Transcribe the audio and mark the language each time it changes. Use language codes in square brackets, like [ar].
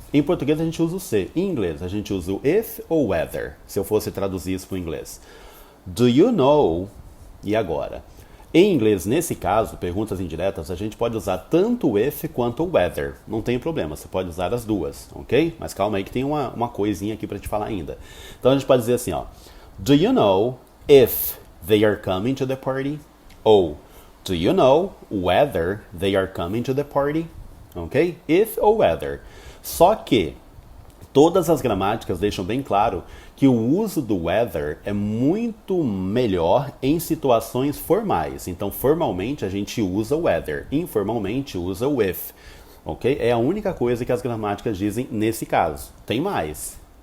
[pt] Em português a gente usa o se. Em inglês a gente usa o if ou whether, se eu fosse traduzir isso para o inglês. Do you know? E agora? Em inglês, nesse caso, perguntas indiretas, a gente pode usar tanto o if quanto o whether. Não tem problema, você pode usar as duas, ok? Mas calma aí que tem uma coisinha aqui para te falar ainda. Então a gente pode dizer assim, ó. [en] Do you know if they are coming to the party? Ou do you know whether they are coming to the party? [pt] Ok? If ou whether. Só que todas as gramáticas deixam bem claro que o uso do whether é muito melhor em situações formais. Então, formalmente a gente usa o whether, informalmente usa o if. Ok? É a única coisa que as gramáticas dizem nesse caso. Tem mais.